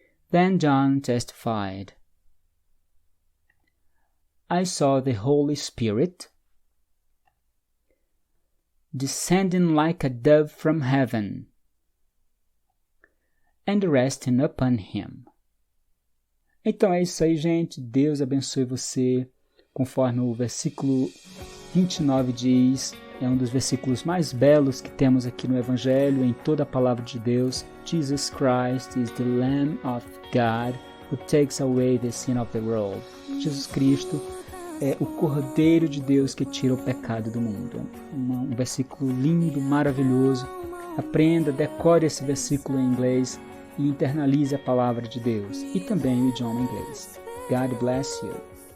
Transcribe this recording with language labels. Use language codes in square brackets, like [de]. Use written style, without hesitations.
[en] Then John testified, I saw the Holy Spirit descending like a dove from heaven and resting upon him. [pt] Então é isso aí, gente. Deus abençoe você. Conforme o versículo 29 diz, é um dos versículos mais belos que temos aqui no Evangelho, em toda a palavra de Deus. [en] Jesus Christ is the Lamb of God who takes away the sin of the world. [pt] Jesus Cristo é o Cordeiro de Deus que tira o pecado do mundo. Um versículo lindo, maravilhoso. Aprenda, decore esse versículo em inglês e internalize a palavra de Deus e também o idioma inglês. [en] God bless you.